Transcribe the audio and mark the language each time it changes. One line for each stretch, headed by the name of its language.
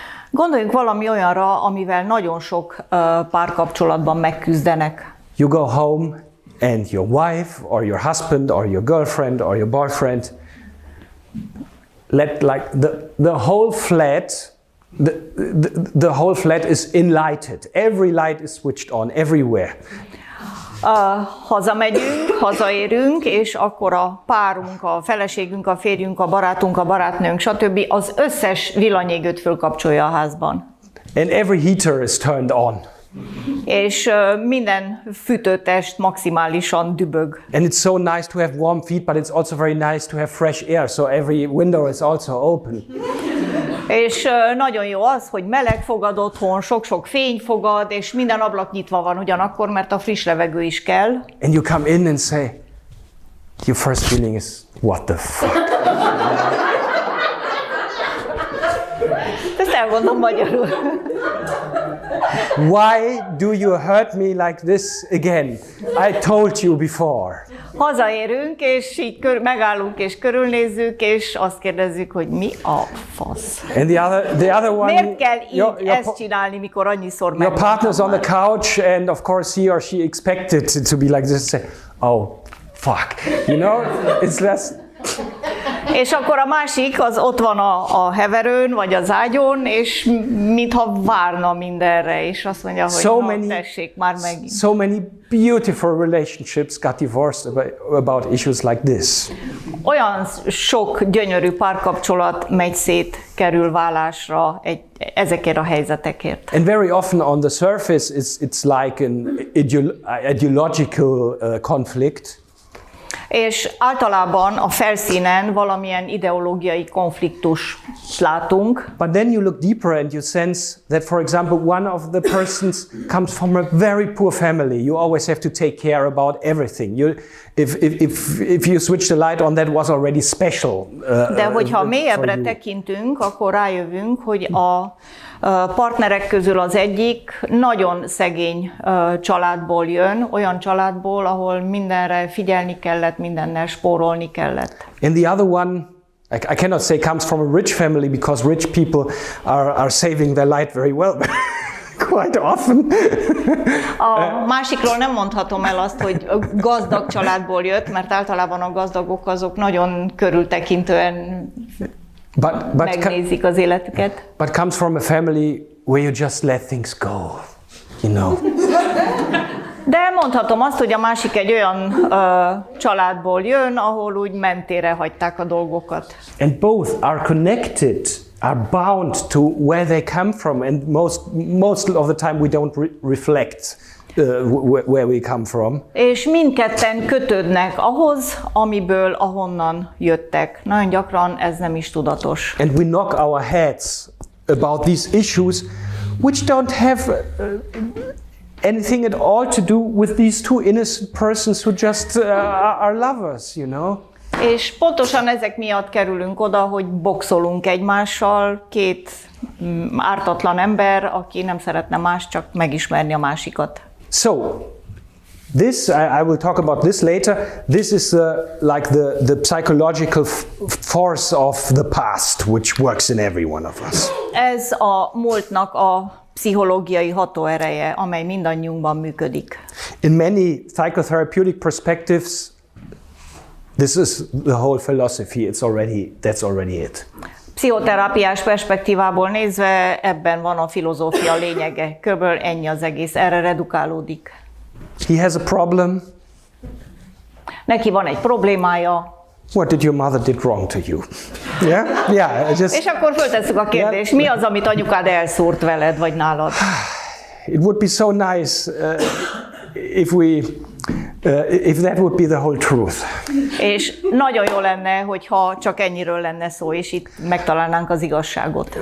Hungarian: Gondoljunk valami olyanra, amivel nagyon sok párkapcsolatban megküzdenek.
English: You go home and your wife or your husband or your girlfriend or your boyfriend let like the whole flat the whole flat is enlightened. Every light is switched on everywhere.
Hungarian: Hazamegyünk, hazaérünk, és akkor a párunk, a feleségünk, a férjünk, a barátunk, a barátnőnk, stb. Az összes villanyégőt fölkapcsolja a házban.
English: And every heater is turned on.
Hungarian: És minden fűtőtest maximálisan dübög.
English: And it's so nice to have warm feet, but it's also very nice to have fresh air, so every window is also open.
Hungarian: És nagyon jó az, hogy meleg fogad otthon, sok-sok fény fogad, és minden ablak nyitva van ugyanakkor, mert a friss levegő is kell.
English: And you come in and say, your first feeling is, what the fuck?
Hungarian: Ezt elmondom magyarul.
English: Why do you hurt me like this again? I told you before.
Hungarian: Hazaérünk, és így megállunk, és körülnézzük, és azt kérdezzük, hogy mi a fasz.
English: And the other one.
Hungarian: Miért kell így ezt csinálni, mikor annyiszor
English: your partner's on the couch, and of course he or she expected to be like this. Say, oh, fuck. You know, it's less.
Hungarian: És akkor a másik az ott van a heverőn, vagy az ágyon, és mintha várna mindenre, és azt mondja, hogy tessék már megint.
English: So many beautiful relationships got divorced about issues like this.
Hungarian: Olyan sok gyönyörű párkapcsolat megy szét, kerül válásra ezekért a helyzetekért.
English: And very often on the surface it's like an ideological conflict.
Hungarian: És általában a felszínen valamilyen ideológiai konfliktus látunk.
English: But then you look deeper and you sense that, for example, one of the persons comes from a very poor family. You always have to take care about everything. If you switch the light on, that was already special.
Hungarian: De hogyha mélyebbre tekintünk, akkor rájövünk, hogy a partnerek közül az egyik nagyon szegény családból jön, olyan családból, ahol mindenre figyelni kellett, mindennel spórolni kellett.
English: And the other one, I cannot say comes from a rich family, because rich people are saving their light very well. Quite often.
Hungarian: A másikról nem mondhatom el azt, hogy gazdag családból jött, mert általában a gazdagok azok nagyon körültekintően megnézik az életüket.
English: But comes from a family where you just let things go, you know.
Hungarian: De mondhatom azt, hogy a másik egy olyan családból jön, ahol úgy mentére hagyták a dolgokat.
English: And both are connected, are bound to where they come from, and most of the time we don't reflect where we come from.
Hungarian: És mindketten kötődnek ahhoz, ahonnan jöttek. Nagyon gyakran ez nem is tudatos.
English: And we knock our heads about these issues, which don't have anything at all to do with these two innocent persons who just are lovers, you know.
Hungarian: És pontosan ezek miatt kerülünk oda, hogy boxolunk egymással, két ártatlan ember, aki nem szeretne más, csak megismerni a másikat.
English: So, this, I will talk about this later, this is like the psychological force of the past, which works in every one of us.
Hungarian: Ez a múltnak a pszichológiai hatóereje, amely mindannyiunkban működik.
English: In many psychotherapeutic perspectives, this is the whole philosophy. That's already it.
Hungarian: Pszichoterápiás perspektívából nézve ebben van a filozófia lényege. Körülbelül ennyi az egész, erre redukálódik.
English: He has a problem.
Hungarian: Neki van egy problémája.
English: What did your mother did wrong to you? Yeah,
Hungarian: És akkor föltesszük a kérdést, mi az, amit anyukád elszúrt veled, vagy nálad?
English: It would be so nice if that would be the whole truth.
Hungarian: És nagyon jó lenne, hogyha csak ennyiről lenne szó, és itt megtalálnánk az igazságot.